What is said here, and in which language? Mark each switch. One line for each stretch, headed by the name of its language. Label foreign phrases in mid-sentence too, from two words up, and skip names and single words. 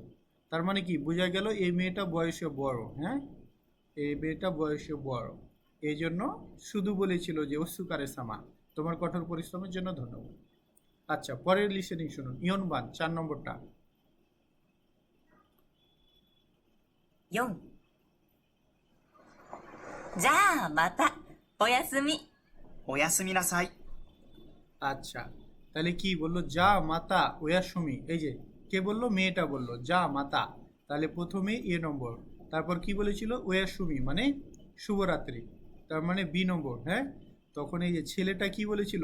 Bangla: তার মানে কি বোঝা গেল? এই মেয়েটা বয়সে বড়, হ্যাঁ, এই মেয়েটা বয়সে বড়, এই জন্য শুধু বলেছিল যে
Japanese: お疲れ様,
Bangla: তোমার কঠোর পরিশ্রমের জন্য ধন্যবাদ। আচ্ছা, পরের লিসেনিং শুনুন। ইয়নবান 4 নম্বরটা।
Japanese: 4、じゃあまた。おやすみ。おやすみなさい。
Bangla: আচ্ছা, তাহলে কি বললো?
Japanese: じゃあまた おやすみ.
Bangla: এই যে কে বললো? মেয়েটা বললো
Japanese: じゃあまた.
Bangla: তাহলে প্রথমে এ নম্বর, তারপর কি বলেছিল? ওয়াসুমি মানে শুভরাত্রি, তার মানে বি নম্বর, হ্যাঁ। তখন এই যে ছেলেটা কি বলেছিল?